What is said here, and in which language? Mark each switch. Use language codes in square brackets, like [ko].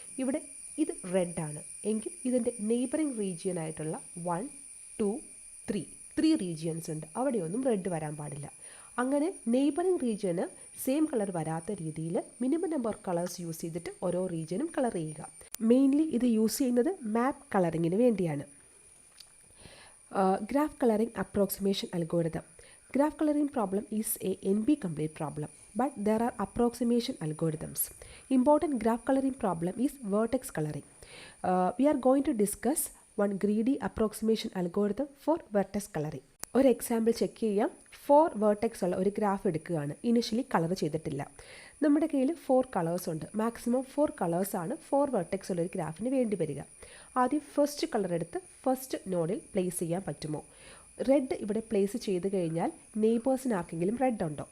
[ml] ഇവിടെ ഇത് റെഡാണ് എങ്കിൽ ഇതിൻ്റെ നെയ്ബറിംഗ് റീജിയനായിട്ടുള്ള 1, 2, 3 റീജിയൻസ് ഉണ്ട്, അവിടെയൊന്നും റെഡ് വരാൻ പാടില്ല. അങ്ങനെ നെയ്ബറിംഗ് റീജിയന് സെയിം കളർ വരാത്ത രീതിയിൽ മിനിമം നമ്പർ കളേഴ്സ് യൂസ് ചെയ്തിട്ട് ഓരോ റീജിയനും കളർ ചെയ്യുക. മെയിൻലി ഇത് യൂസ് ചെയ്യുന്നത് മാപ്പ് കളറിങ്ങിന് വേണ്ടിയാണ്. [en] Graph colouring approximation algorithm. Graph coloring problem is a NP-complete problem, but there are approximation algorithms. Important graph coloring problem is vertex coloring. We are going to discuss one greedy approximation algorithm for vertex coloring. [ml] ഒരു example check ചെയ്യാം. 4 vertex ഉള്ള ഒരു graph എടുക്കുകയാണ്. Initially colour ചെയ്തിട്ടില്ല. നമ്മുടെ കയ്യിൽ 4 colours ഉണ്ട്. Maximum 4 കളേഴ്സാണ് 4 വേർട്ടെക്സ് ഉള്ള ഒരു ഗ്രാഫിന് വേണ്ടി വരിക. ആദ്യം ഫസ്റ്റ് കളർ എടുത്ത് ഫസ്റ്റ് നോഡിൽ പ്ലേസ് ചെയ്യാൻ പറ്റുമോ? റെഡ് ഇവിടെ പ്ലേസ് ചെയ്ത് കഴിഞ്ഞാൽ നെയ്ബേഴ്സിന് ആർക്കെങ്കിലും റെഡ് ഉണ്ടോ?